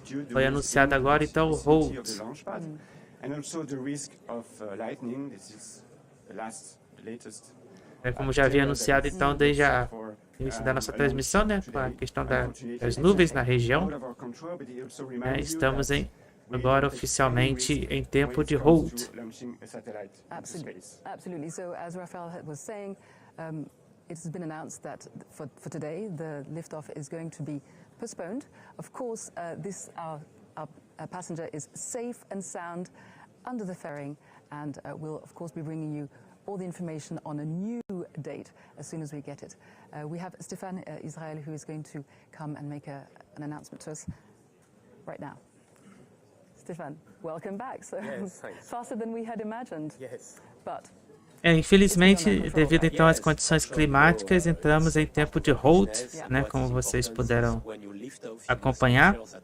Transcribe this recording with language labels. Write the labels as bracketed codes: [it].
[pt] Foi anunciado agora, então, hold. [en] And also the risk of lightning. This is the latest. Como já havia anunciado, então, desde o início da nossa transmissão, né, com a questão das nuvens na região, estamos agora oficialmente em tempo de hold. Absolutely. So, as Rafael was saying, it has been announced that for today the liftoff is going to be postponed. Of course, our passenger is safe and sound under the fairing, and we'll of course be bringing you all the information on a new date as soon as we get it. We have Stéphane Israel, who is going to come and make an announcement to us right now. Stéphane, welcome back. So yes, faster than we had imagined. Yes. But [pt] infelizmente, devido então às condições climáticas, entramos em tempo de hold, né, como vocês puderam acompanhar.